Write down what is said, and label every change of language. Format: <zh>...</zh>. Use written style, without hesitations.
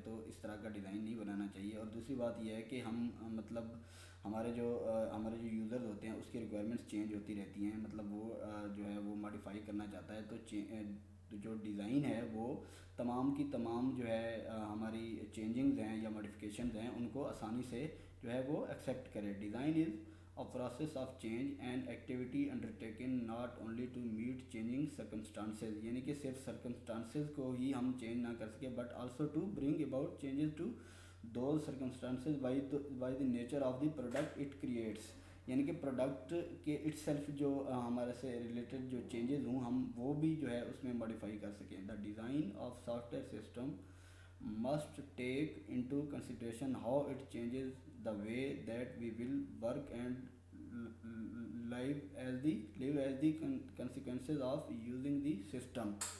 <ur>تو اس طرح کا ڈیزائن نہیں بنانا چاہیے. اور دوسری بات یہ ہے کہ ہم مطلب ہمارے جو یوزرز ہوتے ہیں اس کی ریکوائرمنٹس چینج ہوتی رہتی ہیں. مطلب وہ جو ہے وہ ماڈیفائی کرنا چاہتا ہے تو جو ڈیزائن ہے وہ تمام کی تمام جو ہے ہماری چینجنگز ہیں یا ماڈیفیکیشنز ہیں ان کو آسانی سے جو ہے وہ ایکسیپٹ کرے.</ur> <en>Design is a process of change and activity undertaken not only to meet changing circumstances.</en> <ur>یعنی کہ صرف circumstances کو ہی ہم چینج نہ کر سکے</ur> <en>but also to bring about changes to those circumstances by the nature of the product it creates.</en> <ur>یعنی کہ پروڈکٹ کے اٹ سیلف جو ہمارے سے ریلیٹڈ جو چینجز ہوں ہم وہ بھی جو ہے اس میں ماڈیفائی کر سکیں.</ur> <en>The design of software system must take into consideration how it changes the way that we will work and live as the consequences of using the system.</en>